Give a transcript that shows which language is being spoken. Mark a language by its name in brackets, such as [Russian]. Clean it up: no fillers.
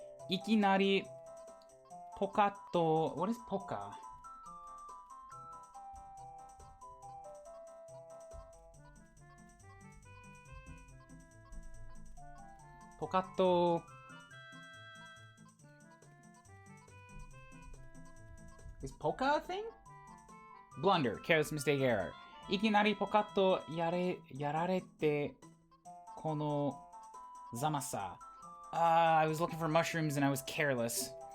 [Japanese] いきなりポカッと [English] What is [Japanese] ポカポカッと [English] Is Poka a thing? Blunder, careless mistake, error. [Japanese] いきなりポカッとやられてこのざまさ。 [English] I was looking for mushrooms and I was careless.